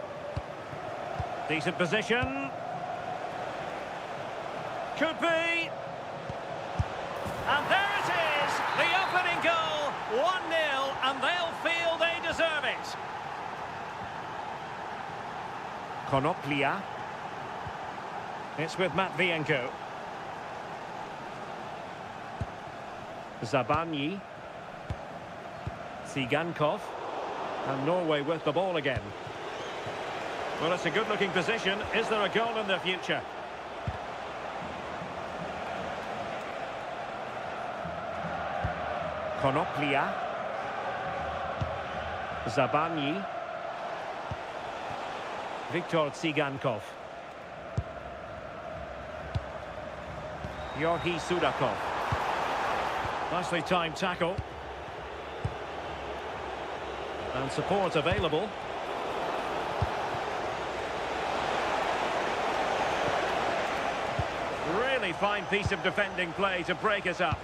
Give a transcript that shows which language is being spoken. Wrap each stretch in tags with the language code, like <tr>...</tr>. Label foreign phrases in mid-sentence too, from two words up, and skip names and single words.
<en>Decent position. Could be. And there it is. The opening goal. 1-0, and they'll feel they deserve it. Konoplia. It's with Matvienko. Zabanyi. Tsigankov. And Norway with the ball again. Well, it's a good-looking position. Is there a goal in the future? Konoplia. Zabanyi. Viktor Tsigankov. Yorgi Sudakov. Nicely timed tackle. And support available. Really fine piece of defending play to break us up.</en>